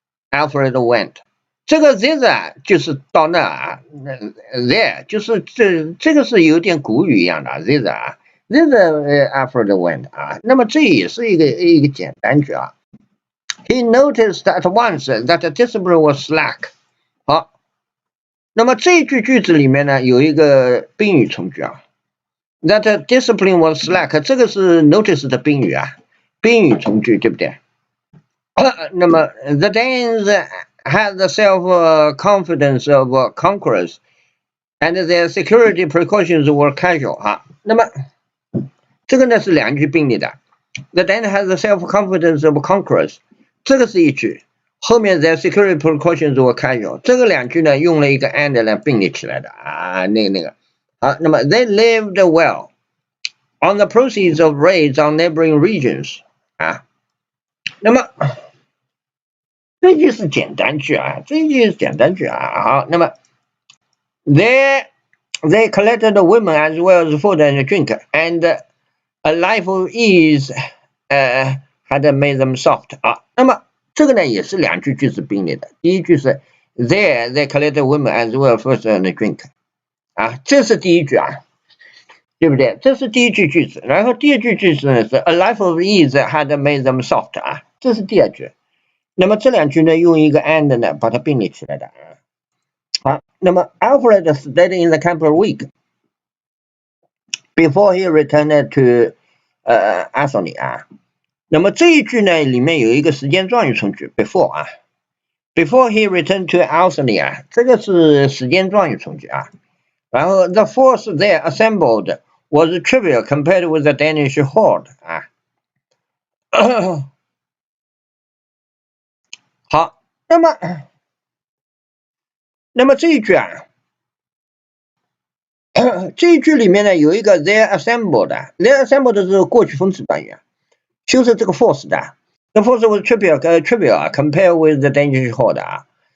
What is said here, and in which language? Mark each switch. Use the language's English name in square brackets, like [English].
[English] Alfred went， [Chinese] 这个 thither 就是到那啊，there 就是这个是有点古语一样的 thither 啊 ， [English] thither Alfred went [Chinese] 啊，那么这也是一个简单句啊。 [English] He noticed at once that the discipline was slack。 [Chinese] 好，那么这句句子里面呢有一个宾语从句啊 ， [English] that discipline was slack， [Chinese] 这个是 notice 的宾语啊，宾语从句对不对？ [English] 那么 the Danes had the self-confidence of conquerors and their security precautions were casual 啊。 [Chinese] 那么这个呢是两句并列的 [English] ，the Danes had the self-confidence of conquerors。 [Chinese] 这个是一句，后面 [English] the security precautions were casual， [Chinese] 这个两句呢用了一个 and 来并列起来的啊，那个，好，那么 [English] they lived well on the proceeds of raids on neighboring regions [Chinese] 啊，那么这句是简单句啊，好，那么 [English] they collected women as well as food and drink, and a life of ease had made them soft 啊。 [Chinese] 那么这个呢也是两句句子并列的，第一句是 [English] they collected women as well as food and drink [Chinese] 啊，这是第一句啊，对不对？这是第一句句子，然后第二句句子呢是 [English] a life of ease had made them soft [Chinese] 啊，这是第二句。那么这两句呢用一个 and 呢把它并列起来的啊。 [English] 好，那么 Alfred stayed in the camp a week before he returned to Anthony 啊。 [Chinese] 那么这一句呢里面有一个时间状语从句 before 啊 ， [English] before he returned to Anthony [Chinese] 啊，这个是时间状语从句啊。 [English] 然后 the force there assembled was trivial compared with the Danish horde 啊。 [Chinese] 好，那么这一句啊，这一句里面呢有一个 [English] they assembled [Chinese] 是过去分词短语啊。就是这个 [English] force 的 ，the force was trivial compared with the Danish horde 啊。